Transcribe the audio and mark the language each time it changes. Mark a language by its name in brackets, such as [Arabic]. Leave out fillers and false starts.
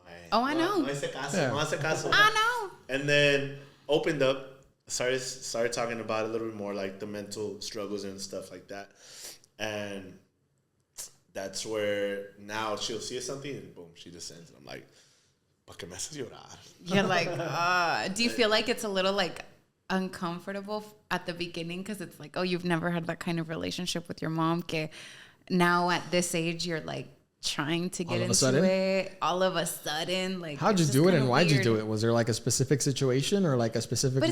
[English] I know. [Spanish] No hace caso. [English] I know. And then opened up, started talking about it a little bit more, like the mental struggles and stuff like that. And that's where now she'll see something and boom, she just sends it. I'm like, [Spanish] ¿pa qué me haces llorar? [English] You're like, do you feel like it's a little like uncomfortable at the beginning because it's like, oh, you've never had that kind of relationship with your mom? Que now at this age, you're like trying to get into it. All of a sudden, like, how'd you do it and why'd you do it? Was there like a specific situation or like a specific moment?